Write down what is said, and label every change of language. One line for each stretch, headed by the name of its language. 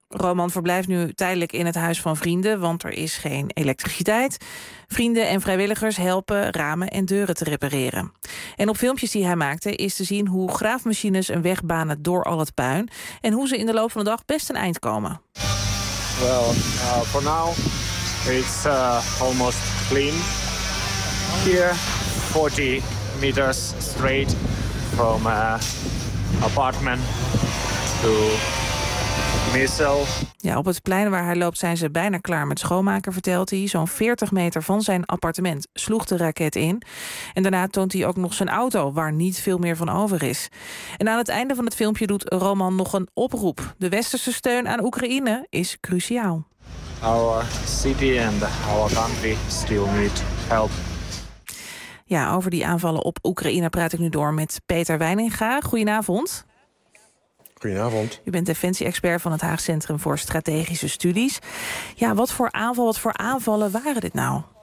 Dutch: Roman verblijft nu tijdelijk in het huis van vrienden, want er is geen elektriciteit. Vrienden en vrijwilligers helpen ramen en deuren te repareren. En op filmpjes die hij maakte is te zien hoe graafmachines een weg banen door al het puin en hoe ze in de loop van de dag best een eind komen.
English: Well, for now it's almost clean. Here 40 meters straight from apartment to missile.
Dutch: Ja, op het plein waar hij loopt zijn ze bijna klaar met schoonmaken, vertelt hij. Zo'n 40 meter van zijn appartement sloeg de raket in. En daarna toont hij ook nog zijn auto, waar niet veel meer van over is. En aan het einde van het filmpje doet Roman nog een oproep. De westerse steun aan Oekraïne is cruciaal.
English: Our city and our country still need help.
Dutch: Ja, over die aanvallen op Oekraïne praat ik nu door met Peter Wijninga. Goedenavond. Goedenavond. U bent defensie-expert van het Haag Centrum voor Strategische Studies. Ja, wat voor aanvallen waren dit nou?